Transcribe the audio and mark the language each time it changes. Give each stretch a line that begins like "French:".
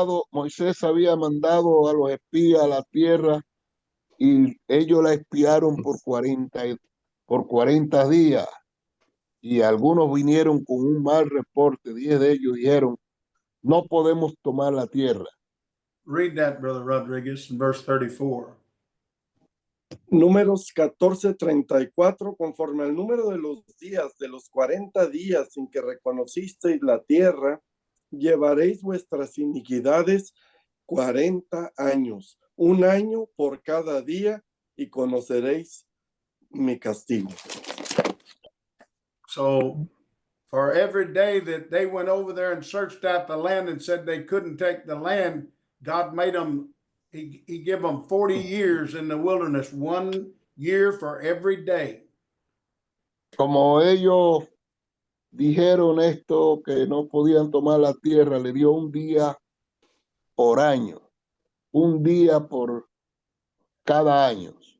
Spanish: Moisés había mandado a los espías a la tierra y ellos la espiaron por 40 días. Y algunos vinieron con un mal reporte. 10 de ellos dijeron, no podemos tomar la tierra.
English: Read that, Brother Rodriguez, in verse 34.
Spanish: Números 14:34, conforme al número de los días, de los 40 días en que reconocisteis la tierra, llevaréis vuestras iniquidades 40 años, 1 año por cada día, y conoceréis mi castigo.
English: So for every day that they went over there and searched out the land and said they couldn't take the land, God made them, he gave them 40 years in the wilderness, 1 year for every day.
Spanish: Como ellos dijeron esto, que no podían tomar la tierra, le dio un día por año, un día por cada año.